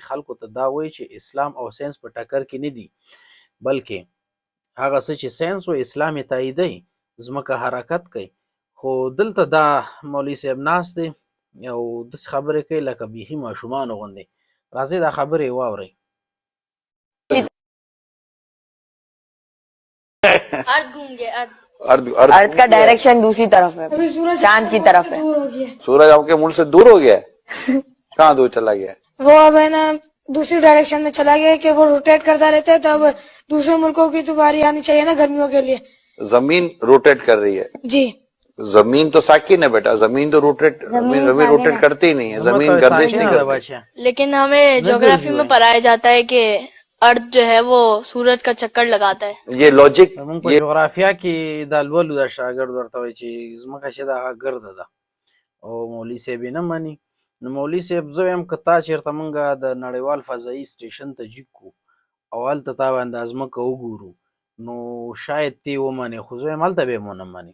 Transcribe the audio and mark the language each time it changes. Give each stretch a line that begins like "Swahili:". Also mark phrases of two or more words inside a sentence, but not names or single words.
Pashto: خلکو ته دا وایي چې اسلام او ساینس په ټکر کې نه دي، بلکې هغه څه چې ساینس و اسلام یې تاییدوي، ځمکه حرکت کوي. خو دلته دا مولوي صاحب ناست دی او داسې خبرې کوي لکه بیخي ماشومانو غوندې. راځئ دا خبرې یې واورئ.
Urdu: ارتھ کا ڈائریکشن دوسری طرف ہے، چاند کی طرف ہے. سورج آپ کے ملک سے دور ہو گیا ہے؟ کہاں دور چلا گیا؟ وہ اب ہے نا دوسری ڈائریکشن میں چلا گیا کہ وہ روٹیٹ کرتا رہتا ہے، تو اب دوسرے ملکوں کی تو باری آنی چاہیے نا گرمیوں کے لیے. زمین روٹیٹ کر رہی ہے. جی زمین تو ساکن ہے بیٹا، زمین تو زمین روٹیٹ کرتی ہی نہیں ہے، زمین گردش نہیں کرتی. لیکن ہمیں جغرافی میں پڑھایا جاتا ہے کہ ارتھ جو ہے وہ سورج کا چکر لگاتا ہے. یہ لاجک
Pashto: زمونږ په جغرافیا کې دا لولو دا شاګرد ورته وایي چې ځمکه چې ده هغه ګرده ده او مولوي صاحب یې نه مني. نو مولوي صاحب زه وایم که تا چېرته مونږ د نړیوال فضایي سټیشن ته جګ کړو او هلته تا باندې دا ځمکه وګورو نو شاید ته یې ومنې، خو زه وایم هلته به یې ونه منې.